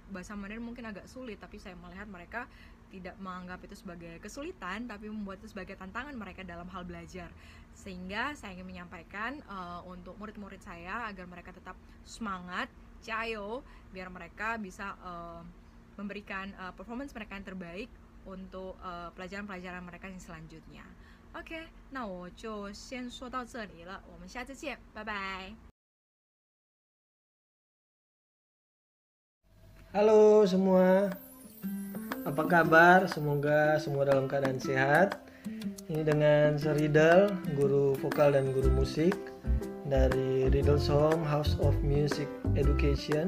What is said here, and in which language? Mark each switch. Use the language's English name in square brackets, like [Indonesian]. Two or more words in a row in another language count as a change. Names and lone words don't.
[Indonesian] Bahasa Mandarin mungkin agak sulit, tapi saya melihat mereka tidak menganggap itu sebagai kesulitan, tapi membuat itu sebagai tantangan mereka dalam hal belajar. Sehingga saya ingin menyampaikan untuk murid-murid saya agar mereka tetap semangat, jayo, biar mereka bisa memberikan performance mereka yang terbaik untuk pelajaran-pelajaran mereka yang selanjutnya. [Chinese] OK， 那我就先说到这里了，我们下次见，拜拜。 [Indonesian] Halo semua, apa kabar? Semoga semua dalam keadaan sehat. Ini dengan Riddle, guru vokal dan guru musik dari Riddle's Home House of Music Education.